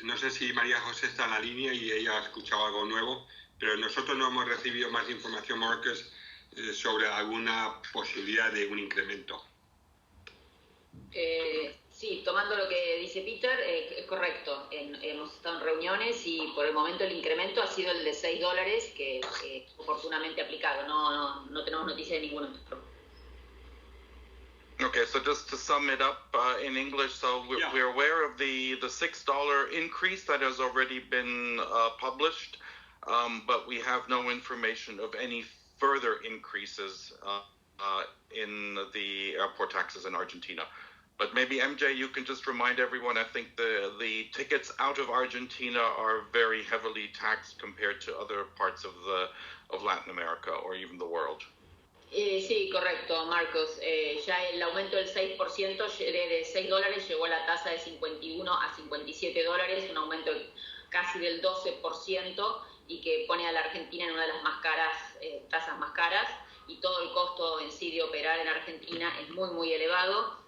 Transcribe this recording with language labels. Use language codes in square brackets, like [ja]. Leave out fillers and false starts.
[es] No sé si María José está en la línea y ella ha escuchado algo nuevo, pero nosotros no hemos recibido más información, Marcus, sobre alguna posibilidad de un incremento. Sí, tomando lo que dice Peter, es correcto. Hemos estado en reuniones y por el momento el incremento ha sido el de $6 que es oportunamente aplicado. No tenemos noticia de ninguno. [en] Okay, so just to sum it up in English, so we're aware of the $6 increase that has already been published, but we have no information of any further increases in the airport taxes in Argentina. But maybe MJ, you can just remind everyone, I think the tickets out of Argentina are very heavily taxed compared to other parts of Latin America or even the world. [es] Sí, correcto, Marcos. Ya el aumento del 6% de $6 llegó a la tasa de 51 a $57, un aumento casi del 12% y que pone a la Argentina en una de las más caras, tasas más caras, y todo el costo en sí de operar en Argentina es muy, muy elevado.